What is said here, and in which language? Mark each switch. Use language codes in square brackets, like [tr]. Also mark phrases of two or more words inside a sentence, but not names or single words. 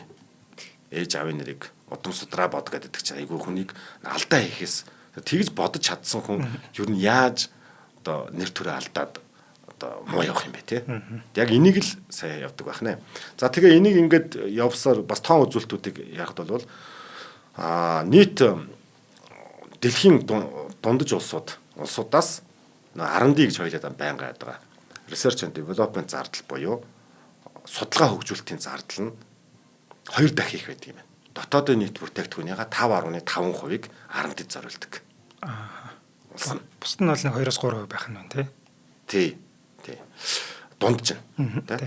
[mn] Ээж аавын нэрийг удам судраа бод гэдэг чинь айгүй хүнийг алдаа хийхээс тэгж бодож чадсан хүн ер нь яаж одоо нэр төрөө алдаад одоо муу явах юм бэ тий. Яг энийг л сайн явдаг байх нэ. За тэгээ энийг ингээд явсаар бас тоон үзүүлэлтүүдийг ярихд бол нийт дэлхийн дундаж улсуудаас R&D гэж хоёулаа байнга байдаг. [en] Research and Development [mn] зардал буюу судалгаа хөгжүүлэлтийн зардал нь 2 дахин их байдаг юм байна. Дотоодын нийт бүтээгдэхүүнийга 5.5%-ийг R&D-д зориулдаг. Бусд нь бол 2-3% байх нь байна тий. Тий. Дундж нь тий.